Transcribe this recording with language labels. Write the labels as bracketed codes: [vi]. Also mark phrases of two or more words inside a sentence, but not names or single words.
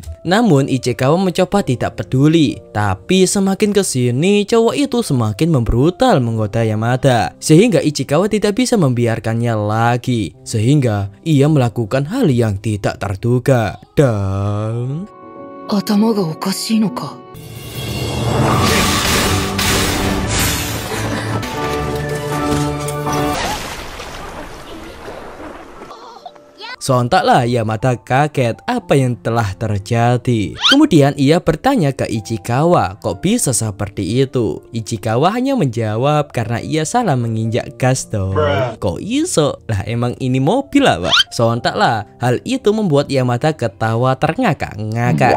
[id] Namun Ichikawa mencoba tidak peduli. Tapi semakin kesini cowok itu semakin membrutal menggoda Yamada, sehingga Ichikawa tidak bisa membiarkannya lagi. Sehingga ia melakukan hal yang tidak terduga. Dan [ja] 頭がおかしいのか。 [id] sontaklah Yamada kaget apa yang telah terjadi. Kemudian ia bertanya ke Ichikawa, kok bisa seperti itu? Ichikawa hanya menjawab karena ia salah menginjak gas dong. [jv] Kok iso? [id] Lah emang ini mobil lah Pak. Sontaklah hal itu membuat Yamada ketawa terngakak-ngakak.